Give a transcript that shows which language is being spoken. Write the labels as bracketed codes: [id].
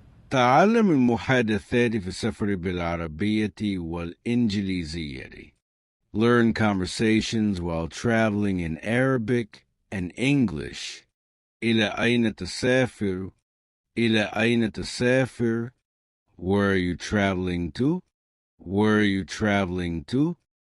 [ar] تعلم المحادثات في السفر بالعربية والإنجليزية. [en] Learn conversations while traveling in Arabic and English. [ar] إلى أين تسافر؟ إلى أين تسافر? [en] Where are you traveling to? Where are you traveling to?